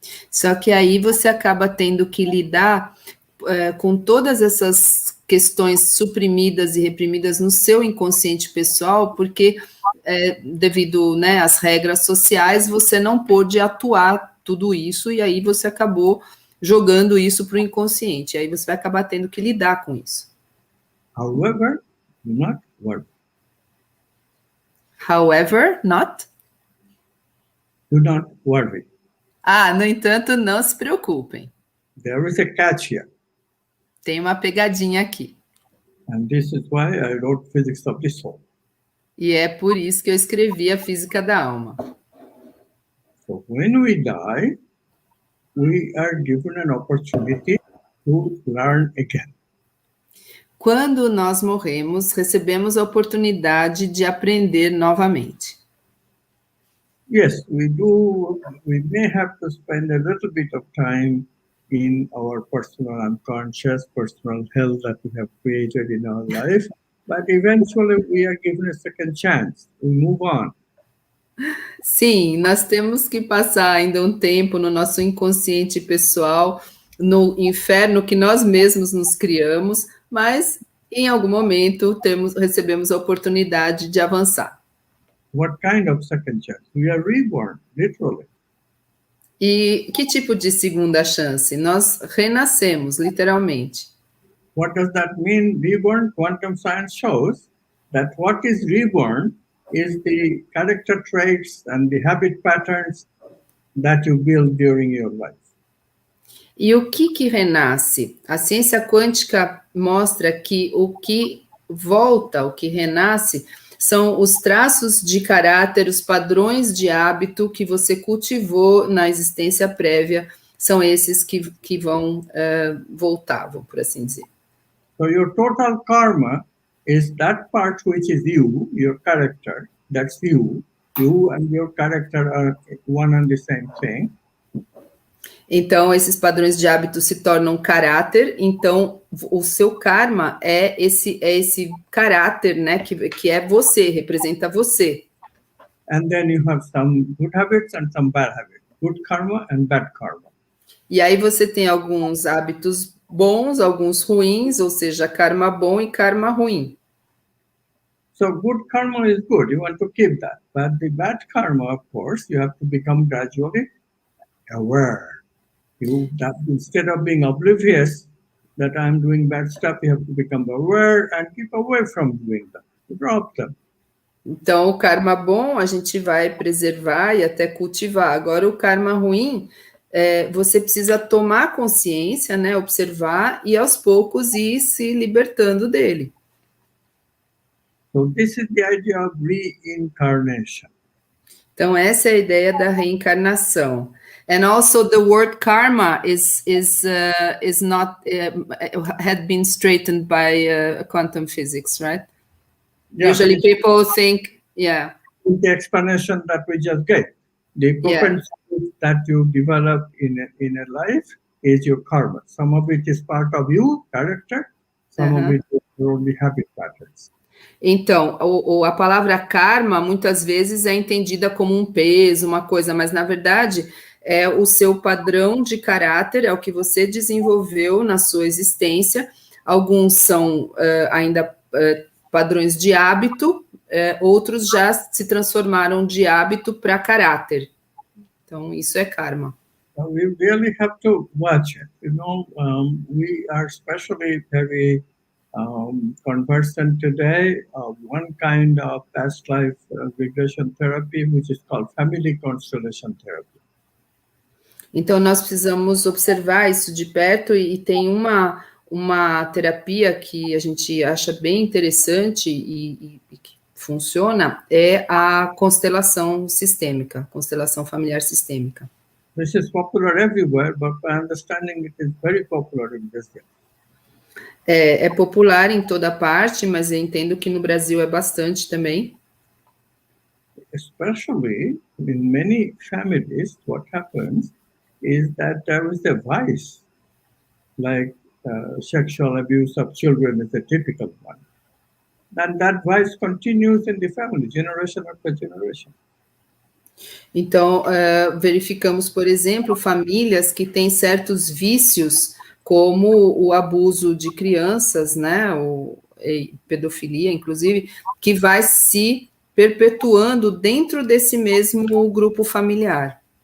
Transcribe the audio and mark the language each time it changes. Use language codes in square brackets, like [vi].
[pt] Só que aí você acaba tendo que lidar com todas essas questões suprimidas e reprimidas no seu inconsciente pessoal, porque devido, né, às regras sociais, você não pôde atuar tudo isso, e aí você acabou jogando isso para o inconsciente, e aí você vai acabar tendo que lidar com isso. [en] However, not worry. However, not? Do not worry. [pt] No entanto, não se preocupem. [en] There is a catch here. [pt] Tem uma pegadinha aqui. [en] And this is why I wrote Physics of the Soul. [pt] E é por isso que eu escrevi a Física da Alma. [en] So when we die, we are given an opportunity to learn again. [pt] Quando nós morremos, recebemos a oportunidade de aprender novamente. [en] Yes, we do. We may have to spend a little bit of time in our personal unconscious, personal hell that we have created in our life, but eventually we are given a second chance. We move on. [pt] Sim, nós temos que passar ainda um tempo no nosso inconsciente pessoal, no inferno que nós mesmos nos criamos, mas em algum momento recebemos a oportunidade de avançar. [en] What kind of second chance? We are reborn, literally. [pt] E que tipo de segunda chance? Nós renascemos, literalmente. [en] What does that mean, reborn? Quantum science shows that what is reborn is the character traits and the habit patterns that you build during your life. [pt] E o que renasce? A ciência quântica mostra que o que volta, o que renasce, são os traços de caráter, os padrões de hábito que você cultivou na existência prévia, são esses que vão voltavam, por assim dizer. [en] So your total karma is that part which is you, your character, that's you. You and your character are one and the same thing. [pt] Então, esses padrões de hábito se tornam caráter, então o seu karma é esse caráter, né, que é você, representa você. [en] And then you have some good habits and some bad habits, good karma and bad karma. [pt] E aí você tem alguns hábitos bons, alguns ruins, ou seja, karma bom e karma ruim. [en] So good karma is good, you want to keep that. But the bad karma, of course, you have to become gradually aware. Instead of being oblivious that I'm doing bad stuff, you have to become aware and keep away from doing them. Drop them. [pt] Então, o karma bom a gente vai preservar e até cultivar. Agora, o karma ruim, você precisa tomar consciência, né, observar e aos poucos ir se libertando dele. [en] So this is the idea of reincarnation. [pt] Então, essa é a ideia da reencarnação. [en] And also the word karma is not had been straightened by quantum physics, right? Yeah. Usually people think, yeah. The explanation that we just gave, the propensity that you develop in a life is your karma. Some of it is part of you, character. Some of it is only habit patterns. [pt] Então, a palavra karma muitas vezes é entendida como um peso, uma coisa, mas na verdade é o seu padrão de caráter, é o que você desenvolveu na sua existência. Alguns são ainda padrões de hábito, outros já se transformaram de hábito para caráter. Então, isso é karma. [en] We really have to watch it. You know, we are especially very conversant today of one kind of past life regression therapy, which is called family constellation therapy. [pt] Então, nós precisamos observar isso de perto e tem uma terapia que a gente acha bem interessante e que funciona, é a constelação sistêmica, constelação familiar sistêmica. [en] This is popular everywhere, but my understanding it is very popular in Brazil. [pt] É popular em toda parte, mas eu entendo que no Brasil é bastante também. [en] Especially in many families, what happens is that there is a vice, like sexual abuse of children is a typical one. And that vice continues in the family, generation after generation. [pt] Então, verificamos, por exemplo, famílias que têm certos vícios, como o abuso de crianças, né, pedofilia, inclusive, que vai se perpetuando dentro desse mesmo grupo familiar.